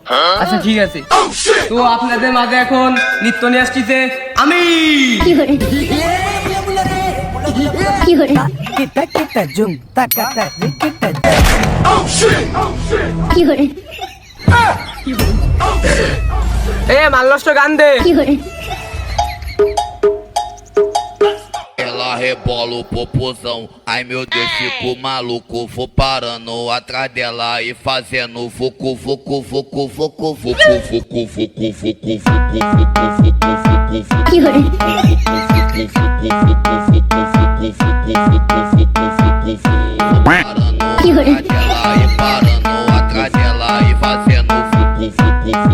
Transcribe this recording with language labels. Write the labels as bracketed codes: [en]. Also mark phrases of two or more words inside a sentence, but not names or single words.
[bn] আচ্ছা ঠিক আছে, তো আপনাদের মাঝে এখন নৃত্য নিয়ে আসতেছে আমি। এ মাল্লষ্ট গান দে। [pt] Ela rebola o popozão, ai meu Deus, fico maluco. Vou parando atrás dela e fazendo vucu, vucu, vucu, vucu, vucu, vucu, vucu, vucu, parando atrás dela e fazendo vucu, vucu,